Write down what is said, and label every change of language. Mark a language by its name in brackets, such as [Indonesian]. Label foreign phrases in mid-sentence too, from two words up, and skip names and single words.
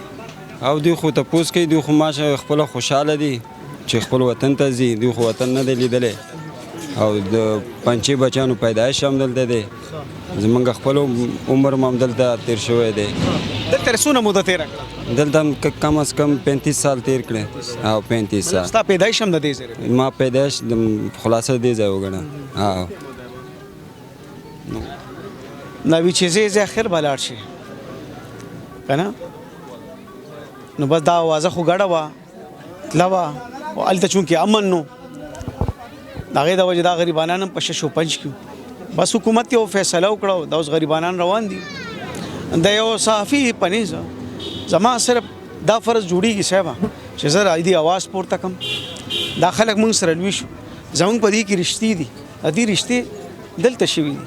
[Pashto] او دوی خو تپوس کوي، دوی خو ماشه خپله خوشحاله دي چې خپل وطن ته ځي. دوی خو وطن نه دی لیدلی او د پنچې بچیانو پیدایش هم دلته دی، زمونږ خپل عمر هم همدلته تېر شوی دی. دلته څونه موده تېره کړه؟ دلته هم کم از کم 35 سال تېر کړی. او 35 سال. ستا پیدایش هم د دې ځای؟ ما پیدایش خلاصه دې ځای وګڼه. نوي چې ځای اخر به لاړ شي که نه؟ نو بس دا اوازه خو ګډه وه، تله وه، او هلته چونکې امن نو د هغې د وجې دا غریبانان هم په شش و پنج کې بس حکومت یو فیصله وکړه، دا اوس غریبانان روان دي. د یو صحافي په نیز زما صرف دا فرض جوړېږي صاحبه چې زه د دې اواز پورته کړم. دا خلک موږ سره لوي شو، زموږ په دې کې رښتې دي، د دې رښتې دلته شوي دي.